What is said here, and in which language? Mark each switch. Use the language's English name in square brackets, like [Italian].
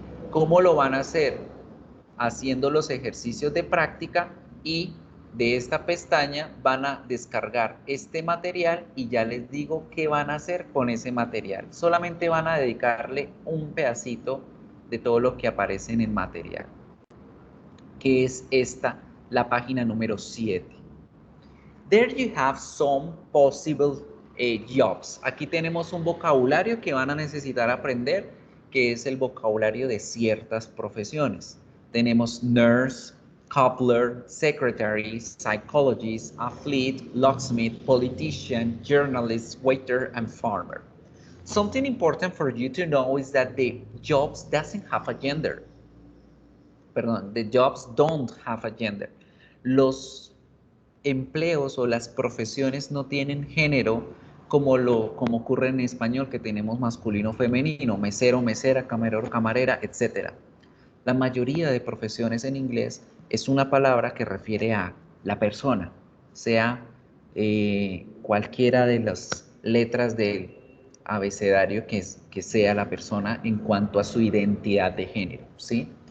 [Spanish] ¿Cómo lo van a hacer? Haciendo los ejercicios de práctica y de esta pestaña van a descargar este material y ya les digo qué van a hacer con ese material. Solamente van a dedicarle un pedacito de todo lo que aparece en el material, que es esta, la página número 7. [English] There you have some possible jobs. [Spanish] Aquí tenemos un vocabulario que van a necesitar aprender, que es el vocabulario de ciertas profesiones. Tenemos nurse, cobbler, secretary, psychologist, athlete, locksmith, politician, journalist, waiter, and farmer. [English] Something important for you to know is that the jobs doesn't have a gender. Perdón, the jobs don't have a gender. [Spanish] Los empleos o las profesiones no tienen género como ocurre en español, que tenemos masculino, femenino, mesero, mesera, camarero, camarera, etc. La mayoría de profesiones en inglés es una palabra que refiere a la persona, sea cualquiera de las letras del abecedario que sea la persona en cuanto a su identidad de género, ¿sí?